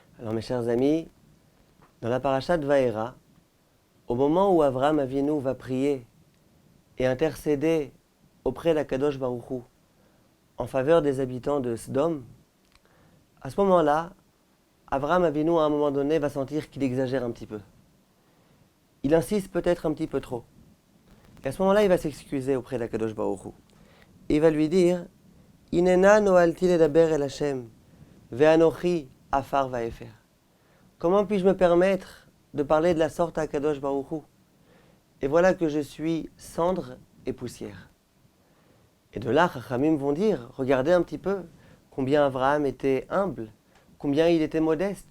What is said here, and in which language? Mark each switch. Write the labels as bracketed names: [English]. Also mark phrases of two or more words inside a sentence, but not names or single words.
[French] Alors mes chers amis, dans la paracha de Vaera, au moment où Avraham Avinu va prier et intercéder auprès d'Akadosh Baruch Hu en faveur des habitants de Sodome, à ce moment-là, Avraham Avinu à un moment donné va sentir qu'il exagère un petit peu. Il insiste peut-être un petit peu trop. Et à ce moment-là, il va s'excuser auprès d'Akadosh Baruch Hu. Et il va lui dire « [Hebrew] הנה נא הואלתי לדבר אל השם, ואנכי עפר ואפר [French] » Comment puis-je me permettre de parler de la sorte à Akadosh Baruch Hu? Et voilà que je suis cendre et poussière. Et de là, Chachamim vont dire, regardez un petit peu combien Avraham était humble, combien il était modeste.